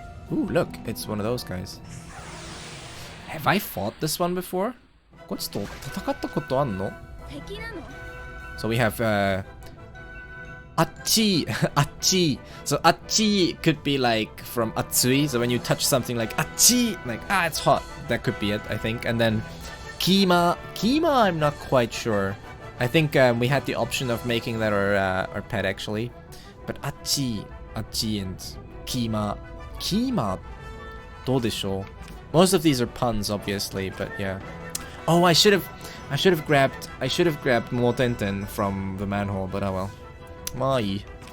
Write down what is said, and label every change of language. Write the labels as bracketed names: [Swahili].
[English] look, it's one of those guys. Have I fought this one before? [Japanese] こっちと戦ったことあんの? [English] So we have Achi. Achi. So Achi could be like from Atsui. So when you touch something like Achi, like it's hot. That could be it, I think. And then Kima. Kima, I'm not quite sure. I think we had the option of making that our pet actually. But Achi and Kima. [Japanese] Kima, どうでしょう? [English] Most of these are puns, obviously, but yeah. Oh, I should have grabbed Motenten from the manhole, but oh well. Mai.